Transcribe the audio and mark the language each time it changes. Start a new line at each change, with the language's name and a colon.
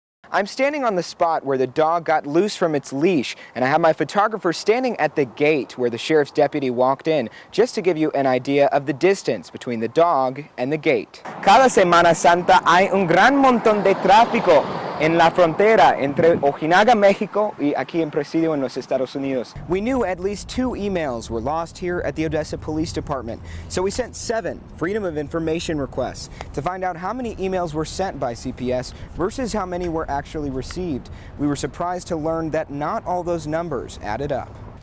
English: I'm standing on the spot where the dog got loose from its leash, and I have my photographer standing at the gate where the sheriff's deputy walked in, just to give you an idea of the distance between the dog and the gate.
Spanish: Cada Semana Santa hay un gran montón de tráfico en la frontera entre Ojinaga, Mexico, y aquí en Presidio en los Estados Unidos.
English: We knew at least 2 emails were lost here at the Odessa Police Department, so we sent 7 Freedom of Information requests to find out how many emails were sent by CPS versus how many were actually received. We were surprised to learn that not all those numbers added up.